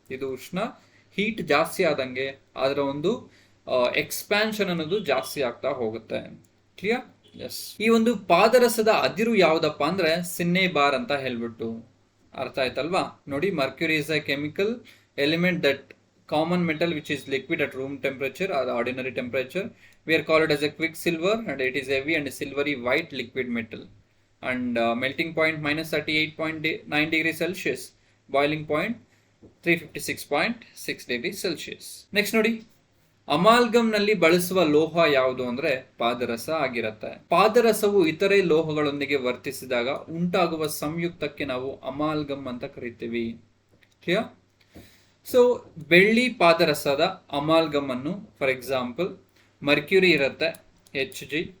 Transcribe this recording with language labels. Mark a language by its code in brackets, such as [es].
[kn] ಇದು ಹೀಟ್ ಜಾಸ್ತಿ ಆದಂಗೆ ಅದರ ಒಂದು ಎಕ್ಸ್ಪ್ಯಾನ್ಷನ್ ಅನ್ನೋದು ಜಾಸ್ತಿ ಆಗ್ತಾ ಹೋಗುತ್ತೆ. ಕ್ಲಿಯರ್? ಎಸ್. ಈ ಒಂದು ಪಾದರಸದ ಅದಿರು ಯಾವ್ದಪ್ಪ ಅಂದ್ರೆ ಸಿನ್ನೇಬಾರ್ ಅಂತ ಹೇಳ್ಬಿಟ್ಟು. ಅರ್ಥ ಆಯ್ತಲ್ವಾ? [en] ನೋಡಿ, mercury is a chemical element that common metal which is liquid at room temperature or ordinary temperature. We are called as a quicksilver and it is heavy and silvery white liquid metal and melting point -38.9 degrees Celsius, boiling point 356.6 degrees Celsius. [kn] Next ನೋಡಿ, amalgam ನಲ್ಲಿ ಬಳಸುವ ಲೋಹ ಯಾವುದು ಅಂದ್ರೆ ಪಾದರಸ ಆಗಿರುತ್ತೆ. ಪಾದರಸವು ಇತರೆ ಲೋಹಗಳೊಂದಿಗೆ ವರ್ತಿಸಿದಾಗ ಉಂಟಾಗುವ ಸಂಯುಕ್ತಕ್ಕೆ ನಾವು ಅಮಾಲ್ಗಮ್ ಅಂತ ಕರಿತೀವಿ. ಕ್ಲಿಯರ್? ಸೊ ಬೆಳ್ಳಿ ಪಾದರಸದ ಅಮಾಲ್ಗಮ್ ಅನ್ನು, ಫಾರ್ ಎಕ್ಸಾಂಪಲ್ ಮರ್ಕ್ಯೂರಿ ಇರುತ್ತೆ, Hg.